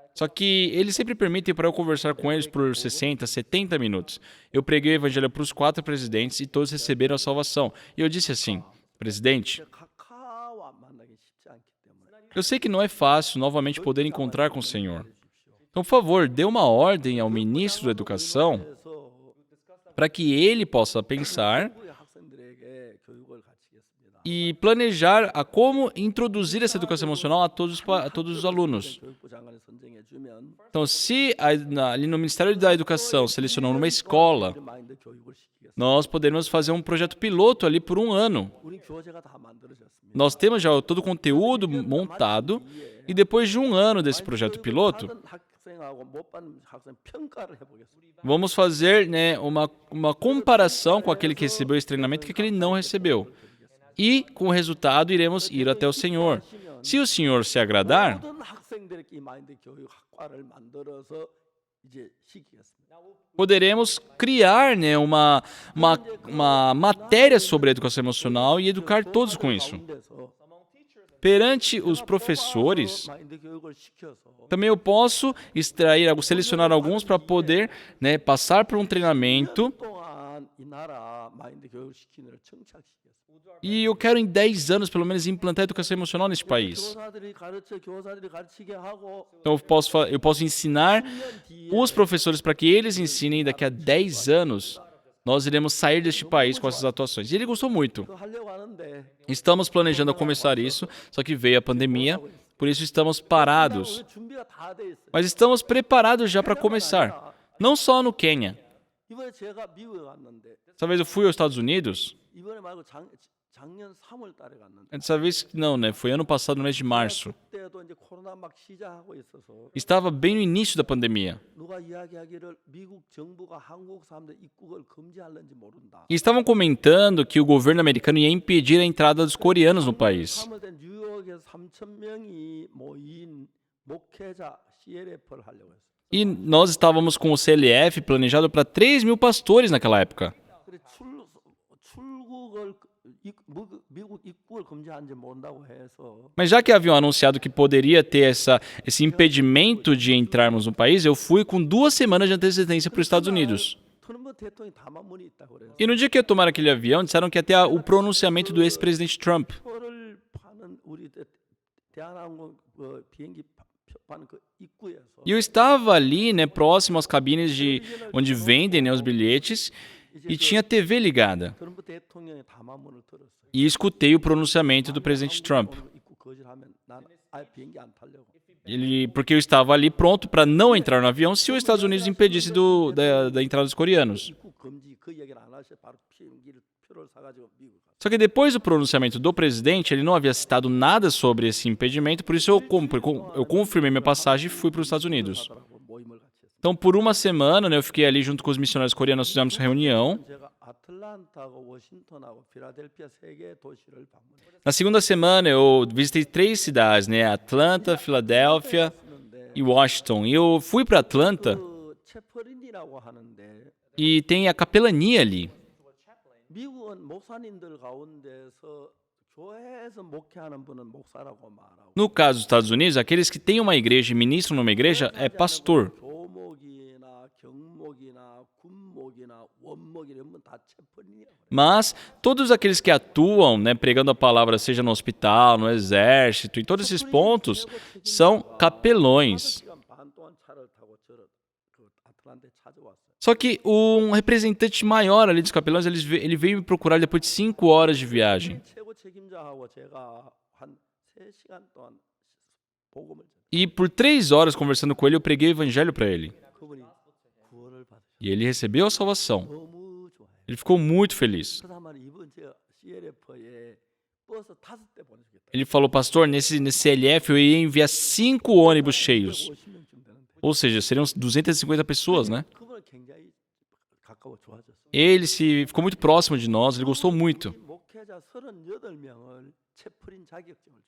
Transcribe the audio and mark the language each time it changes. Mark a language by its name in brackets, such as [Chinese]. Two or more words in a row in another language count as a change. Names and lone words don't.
[Portuguese] Só que eles sempre permitem para eu conversar com eles por 60, 70 minutos. Eu preguei o evangelho para os 4 presidentes e todos receberam a salvação. E eu disse assim, presidente, [Korean] 각하와 만나기 쉽지 않기 때문에 [Portuguese] eu sei que não é fácil novamente poder encontrar com o Senhor. Então, por favor, dê uma ordem ao ministro da Educação [Korean] 그래서 [Portuguese] para que ele possa pensar [Korean] 한국의 학생들에게 교육을 가르치겠습니다. [Portuguese] e planejar a como introduzir essa educação emocional a todos os alunos. [Korean] 교육부 장관이 선정해 주면 [Portuguese] Então, se ali no Ministério da Educação selecionou uma escola, [Korean] 마인드 교육을 시키겠습니다. [Portuguese] nós podemos fazer um projeto piloto ali por um ano. [Korean] 우리 교재가 다 만들어졌습니다. [Portuguese] Nós temos já todo o conteúdo montado e depois de um ano desse projeto piloto, [Korean] 받은 학생하고 못 받는 학생 평가를 해보겠습니다. [Portuguese] vamos fazer, né, uma comparação com aquele que recebeu esse treinamento e aquele que não recebeu. E, com o resultado, iremos ir até o Senhor. Se o Senhor se agradar, [Korean] 모든 학생들에게 이 마인드 교육 학과를 만들어서 이제 시키겠습니다. [Portuguese] poderemos criar, né, uma matéria sobre a educação emocional e educar todos com isso. [Korean] 가운데서 [Portuguese] Perante os professores, [Korean] 마인드 교육을 시켜서 [Portuguese] também eu posso selecionar alguns para poder, né, passar por um treinamento. [Korean] 동안 이 나라 마인드 교육을 시키는 걸 정착시켰습니다. [Portuguese] E eu quero em 10 anos, pelo menos, implantar a educação emocional neste país. [Korean] 교사들이 가르치게 하고 [Portuguese] Então eu posso ensinar os professores para que eles ensinem. Daqui a 10 anos, nós iremos sair deste país com essas atuações. E ele gostou muito. [Korean] 그거 하려고 하는데 [Portuguese] Estamos planejando a começar isso, só que veio a pandemia, por isso estamos parados. [Korean] 우리 준비가 다 돼 있어요. [Portuguese] Mas estamos preparados já para começar. Não só no Quênia. [Korean] 이번에 제가 미국에 갔는데 [Portuguese] Essa vez eu fui aos Estados Unidos. [Korean] 이번에 말고 작년 3월 달에 갔는데 [Portuguese] Dessa vez, não, né? Foi ano passado, no mês de março. [Korean] 그때도 이제 코로나 막 시작하고 있어서 [Portuguese] Estava bem no início da pandemia. [Korean] 누가 이야기하기를 미국 정부가 한국 사람들 입국을 금지하는지 모른다. [Portuguese] E estavam comentando que o governo americano ia impedir a entrada dos coreanos no país. [Korean] 3월 때 뉴욕에서 3천 명이 모인 목회자 CLF를 하려고 했어요. [Portuguese] E nós estávamos com o CLF planejado para 3 mil pastores naquela época. [Korean] 그래 출국을 미국 입국을 금지하는지 모른다고 해서 [Portuguese] Mas já que haviam anunciado que poderia ter esse impedimento de entrarmos no país, eu fui com 2 semanas de antecedência para os Estados Unidos. [Korean] 트럼프 대통령이 담화문이 있다고 그래서 [Portuguese] E no dia que ia tomar aquele avião, disseram que ia ter o pronunciamento do ex-presidente Trump. [Korean] 표를 파는 우리 대한항공 비행기 표 파는 그 입구에서 [Portuguese] E eu estava ali, né, próximo às cabines onde vendem, né, os bilhetes, e tinha a TV ligada. [Korean] 트럼프 대통령의 담화문을 들었어요. [Portuguese] E escutei o pronunciamento do presidente Trump. [Korean] 입구 거절하면 난 아예 비행기 안 타려고. [Portuguese] Porque eu estava ali pronto para não entrar no avião se os Estados Unidos impedisse da entrada dos coreanos. [Korean] 입국 금지 그 얘기를 안 하셔 바로 비행기를 표를 사가지고 미국 갔어요. [Portuguese] Só que depois do pronunciamento do presidente, ele não havia citado nada sobre esse impedimento, por isso eu confirmei minha passagem e fui para os Estados Unidos. [Korean] 하더라고, 모임을 같이 했어요. [Portuguese] Então, por uma semana, né, eu fiquei ali junto com os missionários coreanos, fizemos reunião. [Korean] 제가 아틀란타하고 워싱턴하고 필라델피아 세 개 도시를 방문했어요. [Portuguese] Na segunda semana, eu visitei 3 cidades, né, Atlanta, Filadélfia e Washington. E eu fui para Atlanta [Korean] 그 채퍼린이라고 하는데 [Portuguese] e tem a capelania ali. [Korean] 미국은 목사님들 가운데서 교회에서 목회하는 분은 목사라고 말하고 [Portuguese] No caso dos Estados Unidos, aqueles que têm uma igreja e ministram numa igreja é pastor. [Korean] 교목이나 경목이나 군목이나 원목 이런 분 다 채퍼린이라고 그래요. [Portuguese] Mas todos aqueles que atuam, né, pregando a palavra, seja no hospital, no exército, em todos esses pontos, são capelões. [Korean] 1시간 반 동안 차를 타고 그 아틀란타에 찾아왔어요. [Portuguese] Só que um representante maior ali dos capelões, ele veio me procurar depois de 5 horas de viagem. [Korean] 최고 책임자하고 제가 한 3시간 동안 복음을 전했어요. [Portuguese] E por 3 horas conversando com ele, eu preguei o evangelho para ele. [Korean] 그분이 구원을 받으셨어요. [Portuguese] E ele recebeu a salvação. [Korean] 너무 좋아요. [Portuguese] Ele ficou muito feliz. [Korean] 그다음에 이번 제가 CLF에 버스 5대 보내주겠다. [Portuguese] Ele falou, pastor, nesse CLF eu ia enviar 5 ônibus cheios. [Korean] 50명쯤 되는데 [Portuguese] Ou seja, seriam 250 pessoas, né? [Korean] 그분은 굉장히 가까워 좋아졌어요. [Portuguese] Ele ficou muito próximo de nós, ele gostou muito. [Korean] 목회자 38명을 채플인 자격증을 줬어요.